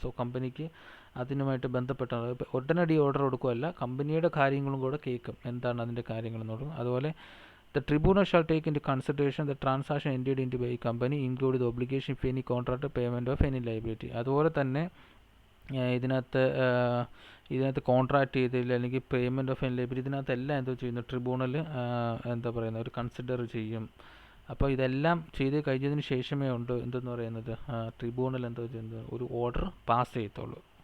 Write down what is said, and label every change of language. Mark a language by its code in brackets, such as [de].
[ml] So കമ്പനിക്ക് അതിനുമായിട്ട് ബന്ധപ്പെട്ട ഉടനടി ഓർഡർ കൊടുക്കുകയല്ല, കമ്പനിയുടെ കാര്യങ്ങളും കൂടെ കേൾക്കും, എന്താണ് അതിൻ്റെ കാര്യങ്ങളെന്ന് പറയും. [en] അതുപോലെ the tribunal shall take into consideration the transaction entered into by a company, include the obligation of any contract, payment of any liability. [ml] അതുപോലെ തന്നെ ഇതിനകത്ത് കോൺട്രാക്ട് ചെയ്തില്ല അല്ലെങ്കിൽ പേയ്മെൻറ്റ് ഓഫ് എനി ലൈബിലിറ്റി, ഇതിനകത്തെല്ലാം എന്തോ ചെയ്യുന്നു, ട്രിബ്യൂണൽ എന്താ പറയുന്നത്, ഒരു കൺസിഡർ ചെയ്യും. അപ്പോൾ ഇതെല്ലാം ചെയ്ത് കഴിഞ്ഞതിന് ശേഷമേ ഉണ്ട് എന്തെന്ന് പറയുന്നത്, ട്രിബ്യൂണൽ എന്തോ ചെയ്യുന്നത്, ഒരു ഓർഡർ പാസ് ചെയ്യത്തുള്ളൂ.